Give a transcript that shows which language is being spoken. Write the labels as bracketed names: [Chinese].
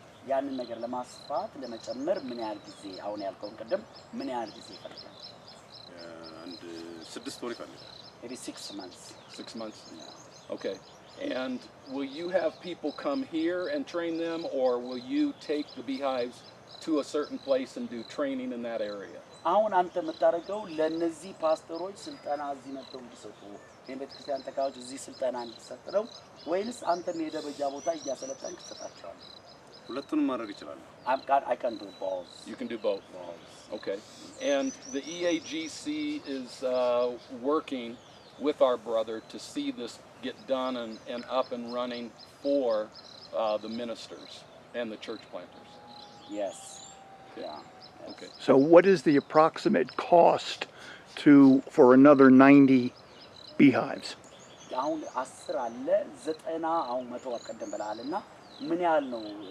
[Amharic] ያንን ነገር ለማስፋት ለመጨመር ምን ያህል ጊዜ አሁን ያልከውን ቀደም ምን ያህል ጊዜ ይፈልጋል? and 6 ወር ይፈልጋል. [English] maybe 6 months. 6 months. Yeah. Okay. And will you have people come here and train them, or will you take the beehives to a certain place and do training in that area? [Amharic] አሁን አንተ የምታደርገው ለነዚህ ፓስተሮች ስልጠና እዚህ መጥተው እንዲሰጡ የቤተክርስቲያን ተካዮች እዚህ ስልጠና እንዲሰጡ ነው ወይስ አንተ ሄደህ በየቦታ እያሰለጠንክ ትሰጣቸዋለህ? ሁለቱንም ማድረግ ይችላል. [English] I can do both. You can do both. Okay. And the EAGC is working with our brother to see this get done and up and running for the ministers and the church planters. Yes. Okay. Yeah. Yes. Okay. So what is the approximate cost for another 90 beehives? [Amharic] አሁን 10 አለ 90 አሁን 100 አቀደም ብለሃልና ምን ያህል ነው?